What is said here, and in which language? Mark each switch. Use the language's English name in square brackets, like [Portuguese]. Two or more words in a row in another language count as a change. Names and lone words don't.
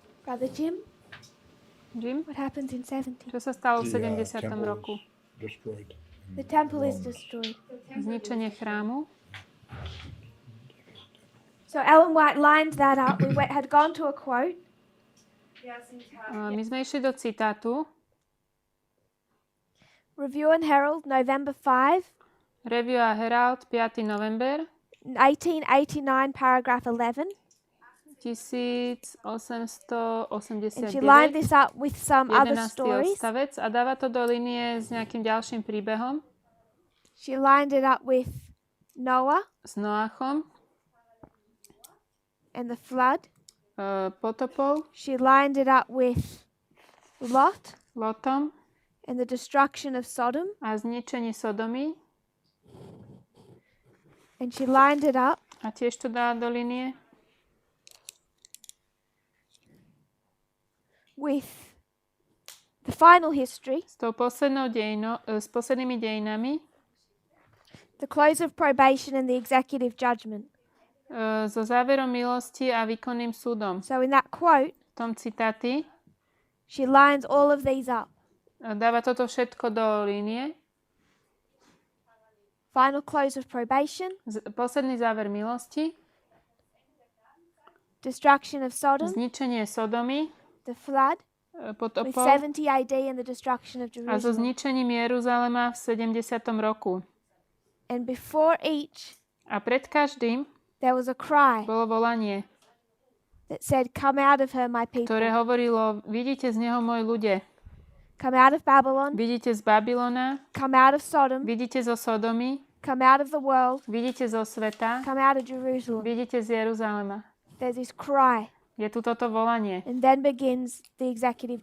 [English] Brother Jim, [Slovak] Jim? [English] what happens in 70? [Slovak] Čo sa stalo v [English] The [Slovak] 70. [English] temple [Slovak] roku? [English] is destroyed. The temple is Romans. destroyed. [Slovak] Zničenie chrámu. [English] So Ellen White lined that up. Had gone to a quote. [Slovak] My sme išli do citátu. [English] Review and Herald, November 5, [Slovak] Review a Herald, 5. november [English] 1889, paragraph 11. [Slovak] 1889. [English] And she lined this up with some other [Slovak] 11. [English] stories. [Slovak] odstavec a dáva to do linie s nejakým ďalším príbehom [English] She lined it up with Noah [Slovak] s Noachom, [English] and the flood. [Slovak] potopou, [English] She lined it up with Lot [Slovak] Lotom [English] and the destruction of Sodom. [Slovak] a zničení Sodomy. [English] And she lined it up [Slovak] A tiež to dá do linie [English] with the final history, [Slovak] s poslednými dejinami, [English] the close of probation and the executive judgment. [Slovak] so záverom milosti a výkonným súdom. [English] So in that quote, [Slovak] V tom citáti [English] she lines all of these up. [Slovak] dáva toto všetko do linie. [English] Final close of probation, [Slovak] Posledný záver milosti, [English] destruction of Sodom, [Slovak] zničenie Sodomy, [English] the flood with [Slovak] potopou [English] 70 AD and the destruction of [Slovak] a so [English] Jerusalem. [Slovak] zničením Jeruzalema v 70. roku. [English] And before each, [Slovak] A pred každým [English] there was a cry [Slovak] bolo volanie, [English] that said, "Come out of her, my people. [Slovak] ktoré hovorilo, vidíte z neho moji ľudia, [English] Come out of Babylon. [Slovak] vidíte z Babylona, [English] Come out of Sodom. [Slovak] vidíte zo Sodomy, [English] Come out of the world. [Slovak] vidíte zo sveta, [English] Come out of Jerusalem." [Slovak] vidíte z Jeruzalema. [English] There's this cry. [Slovak] Je tu toto volanie. [English] And then begins the executive